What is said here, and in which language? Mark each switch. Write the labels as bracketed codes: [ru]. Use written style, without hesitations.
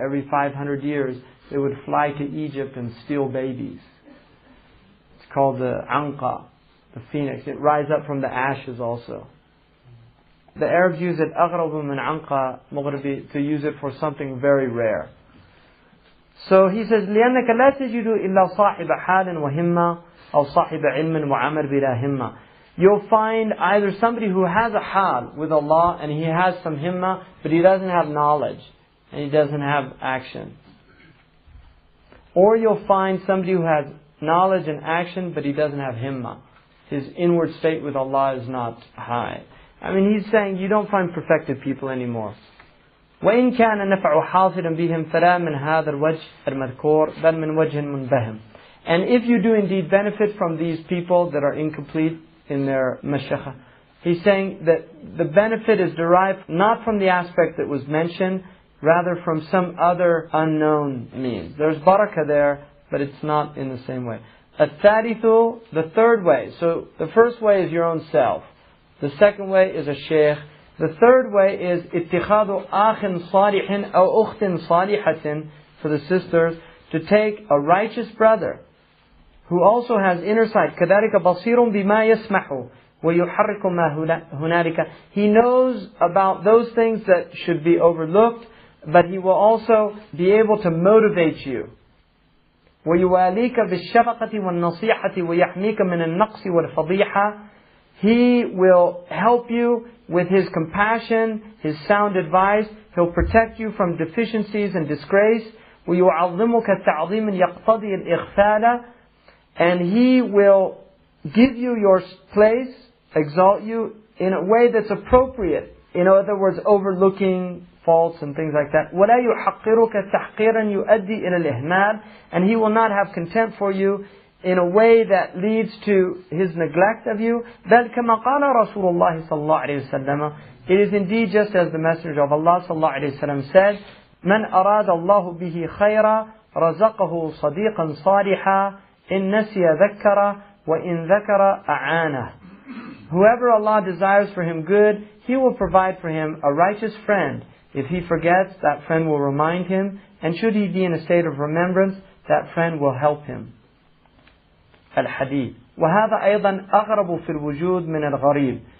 [en] Every 500 years, it would fly to Egypt and steal babies. It's called the anqa, the phoenix. It rises up from the ashes also. The Arabs use it, [ar] أغرب من عنق مغربي, [en] to use it for something very rare. So he says, [ar] لأنك لا تجد إلا صاحب حال وهمة أو صاحب علم وعمل بلا همة. [en] You'll find either somebody who has a hal with Allah and he has some himmah, but he doesn't have knowledge and he doesn't have action. Or you'll find somebody who has knowledge and action, but he doesn't have himmah. His inward state with Allah is not high. I mean, he's saying you don't find perfected people anymore. [ar] وَإِنْ كَانَ نَفْعُ حَاصِلًا بِهِمْ فَلَا مِنْ هَذَا الْوَجْهِ الْمَذْكُورِ بَلْ مِنْ وَجْهٍ مُنْبَهِمٍ. [en] And if you do indeed benefit from these people that are incomplete in their mashakha, he's saying that the benefit is derived not from the aspect that was mentioned, rather from some other unknown means. There's barakah there, but it's not in the same way. [ar] الثالث, [en] the third way. So the first way is your own self. The second way is a sheikh. The third way is [ar] اتخاذ أخ صالح أو أخت صالحة, [en] for the sisters, to take a righteous brother who also has inner sight. [ar] كذلك بصير بما يسمح ويحرك ما هنالك. [en] He knows about those things that should be overlooked, but he will also be able to motivate you. [ar] ويواليك بالشفقة والنصيحة ويحميك من النقص والفضيحة. [en] He will help you with his compassion, his sound advice. He'll protect you from deficiencies and disgrace. [ar] ويعظمك تعظيما يقتضي الإغفال. [en] And he will give you your place, exalt you in a way that's appropriate. In other words, overlooking faults and things like that. [ar] وَلَا يُحَقِّرُكَ تَحْقِيرًا يُؤَدِّي إِلَى الْإِهْمَالِ. [en] And he will not have contempt for you in a way that leads to his neglect of you. [ar] بَلْ كَمَا قَالَ رَسُولُ اللَّهِ صَلَّى اللَّهُ عَلَيْهِ وسلم. [en] It is indeed just as the Messenger of Allah [ar] صلى الله عليه وسلم said, مَنْ أَرَادَ اللَّهُ بِهِ خَيْرًا رَزَقَهُ صَدِيقًا صَالِحًا إِن نَسِيَ ذَكَّرَ وَإِن ذَكَرَ أَعَانَهُ. [en] Whoever Allah desires for him good, He will provide for him a righteous friend. If he forgets, that friend will remind him. And should he be in a state of remembrance, that friend will help him. [ar] Al-Hadith. وَهَذَا أَيْضًا أَغْرَبُ فِي الْوُجُودِ مِنَ الْغَرِيبِ.